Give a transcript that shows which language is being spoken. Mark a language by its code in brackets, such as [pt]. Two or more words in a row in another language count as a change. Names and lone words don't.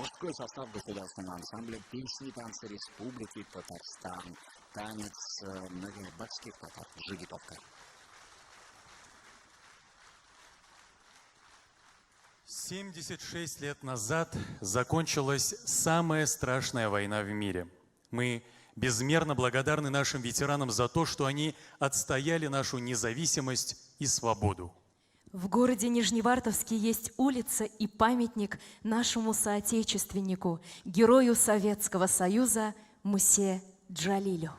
[ru] Особый состав государственного ансамбля «Песни и танцы Республики Татарстан». Танец новобатских татар «Жигитовка». 76 лет назад закончилась самая страшная война в мире. Мы безмерно благодарны нашим ветеранам за то, что они отстояли нашу независимость и свободу. В городе Нижневартовске есть улица и памятник нашему соотечественнику, герою Советского Союза Мусе Джалилю.